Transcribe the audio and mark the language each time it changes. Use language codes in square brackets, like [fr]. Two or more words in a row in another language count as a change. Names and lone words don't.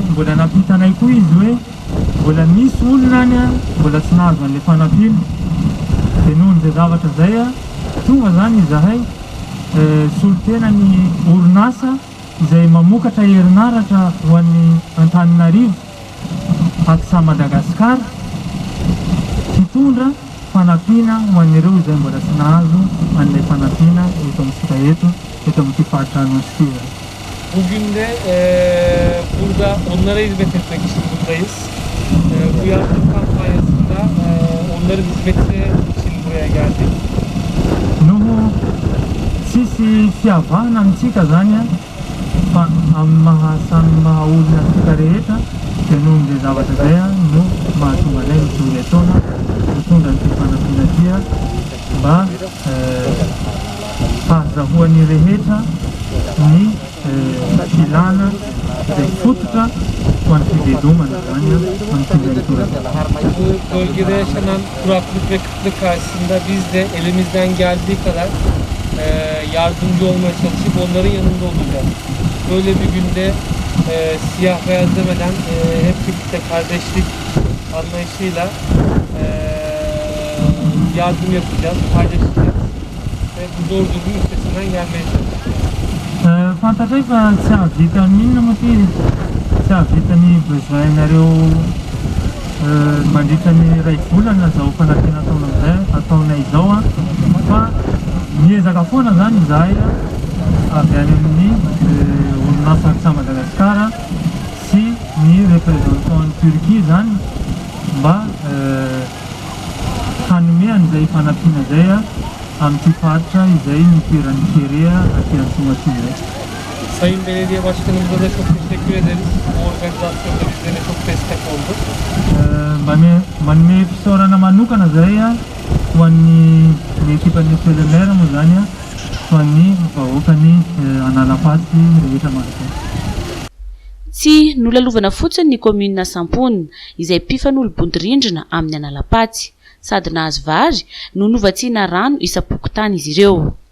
[mg] mbola nampitanay koa izy hoe mbola misy olona any mbola tsy nahazo an'ilay fanampiana dia noho n'izay zavatra zay tonga zany izahay solotena ny orinasa izay mamokatra herinaratra ho an'ny Antananarivo aksa Madagasikara hitondra fanampiana ho an'ireo izay mbola tsy nahazo an'ilay fanampiana eto amintsika eto amin'ity faritra Anosy. [tr] Bugün de burada onlara hizmet etmek için buradayız. Bu yardım kampanyasında onların hizmeti için buraya geldik. [mg] Noho tsisy fiavahana amintsika zany fa amin'ny mahasamy maha olona antsika rehetra dia noho n'izay zavatra zay no mahatonga anay mitory ataona mitondra nyity fanampiana ity mba fahazahoan'ny rehetra ny filana izay fototra ho an'ny fivelomana zany amin'ny [tr] Bu bölgede yaşanan kuraklık ve kıtlık karşısında biz de elimizden geldiği kadar yardımcı olmaya çalışıp onların yanında olacağız. Böyle bir günde siyah beyaz demeden hep birlikte kardeşlik anlayışıyla yardım yapacağız, paylaşacağız ve bu zor durumun üstesinden gelmeye çalışacağız. [mg] Fantatray fa tsy ahavita minona moa ty tsy ahavita ny besoin-nareo mandritra ny ray volana zao fanampiana ataonay izao fa miezaka foana zany izahay avy any amin'ny orinasa aksa Madagasikara sy ny [fr] representant Turquie [mg] zany mba hanomeany izay fanampiana zay amin'ity faritra izay nitoeran'ny kerea aty Antsomaty izay. [tr] Sayın Belediye Başkanımıza da çok teşekkür ederiz. Bu organizasyonda bizlere çok destek oldu. [mg] Manome fisaorana manokana zay ho an'ny ekipan'ny Pelemer moa zany ho an'ny vahoakany Nantalapatsy rehetra manontany. Tsy nolalovana fotsiny ny komuna Sampona izay mpifanolo-bondrindrina amin'ny Nantalapatsy sady nahazo vary no novatsiana rano isapokotany izy ireo.